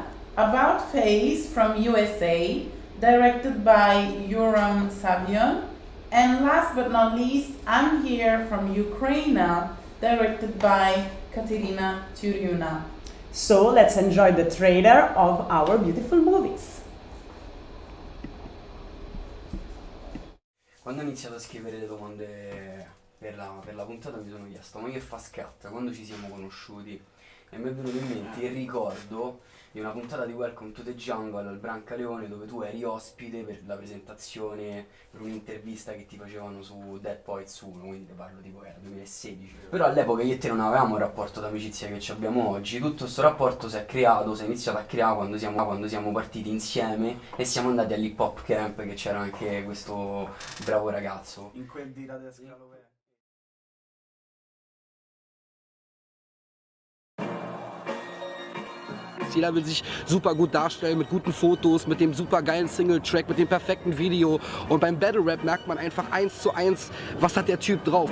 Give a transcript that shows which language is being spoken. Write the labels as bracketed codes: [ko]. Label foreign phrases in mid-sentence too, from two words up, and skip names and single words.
[en] About Face from USA, directed by Yoram Savion. And last but not least, I'm Here from Ukraine, directed by Katerina Tyuriuna. So let's enjoy the trailer of our beautiful movies. [it] Quando ho iniziato a scrivere le domande per la puntata mi sono chiesto ma che fa scatta, quando ci siamo conosciuti? E mi è venuto in mente il ricordo di una puntata di Welcome to the Jungle al Brancaleone dove tu eri ospite per la presentazione, per un'intervista che ti facevano su Dead Poets 1, quindi te parlo tipo era 2016. Però all'epoca io e te non avevamo il rapporto d'amicizia che abbiamo oggi, tutto questo rapporto si è iniziato a creare quando siamo partiti insieme e siamo andati all' [en] hip hop camp, [it] che c'era anche questo bravo ragazzo. In quel di Radescalo. [de] Jeder will sich super gut darstellen mit guten Fotos, mit dem super geilen Single-Track, mit dem perfekten Video. Und beim Battle-Rap merkt man einfach 1:1, was hat der Typ drauf.